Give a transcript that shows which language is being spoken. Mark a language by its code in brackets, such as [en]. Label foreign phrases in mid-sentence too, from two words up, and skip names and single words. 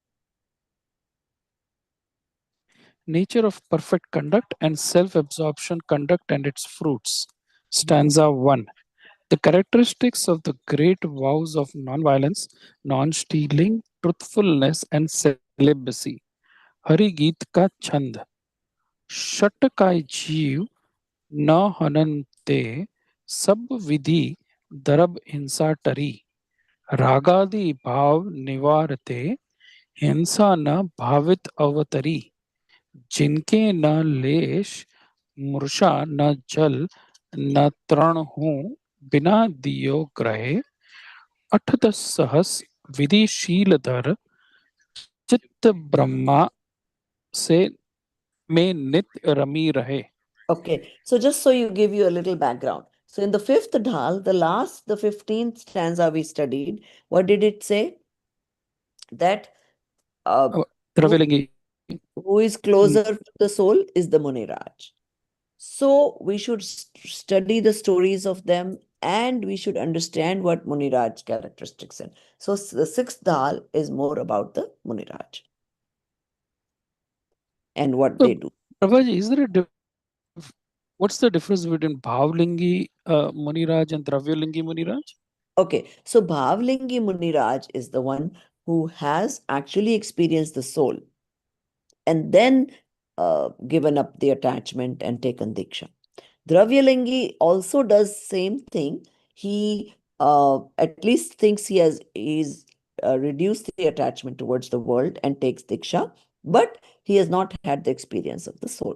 [en] Nature of perfect conduct and self-absorption conduct and its fruits. Stanza 1. The characteristics of the great vows of non-violence, non-stealing, truthfulness and celibacy. [hi] हरि गीत का छंद. छह काय जीव न हनन्ते सब विधि दरब हिंसा टरी. रागादि भाव निवारते हिंसा न भावित अवतरी. जिनके न लेश मूर्छा न जल न तृण हूँ बिना दियो ग्रहे 8-10 सहस विधिशील धर चित्त ब्रह्मा से में नित रमी रहे. [en] Okay, so just so you give you a little background. So in the 5th Dhal, the 15th stanza we studied, what did it say? That who, द्रव्यलिंगी. who is closer to the soul is the Muniraj. So we should study the stories of them and we should understand what Muniraj characteristics are. So the 6th Dhal is more about the Muniraj and what So, they do. Prabhaji, is there a what's the difference between [hi] भावलिंगी मुनिराज [en] and [hi] द्रव्यलिंगी मुनिराज? [en] Okay, so [hi] भावलिंगी मुनिराज [en] is the one who has actually experienced the soul and then given up the attachment and taken Diksha. Dravyalingi also does same thing. He at least thinks he's reduced the attachment towards the world and takes Diksha, but he has not had the experience of the soul.